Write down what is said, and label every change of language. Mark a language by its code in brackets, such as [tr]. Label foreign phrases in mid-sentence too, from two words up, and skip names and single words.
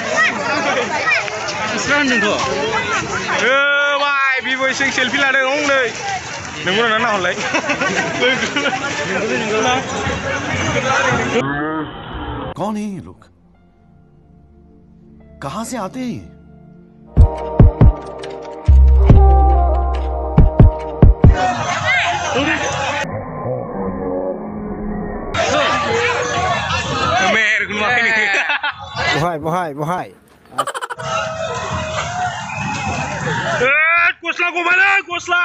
[brx] बाय बिबयसो सेलफि लादों हनै नोंगौ ना नाहरलाय [hi] कौन है ये लोग कहां से आते हैं Bohai. [brx] Gosla gimana? Gosla.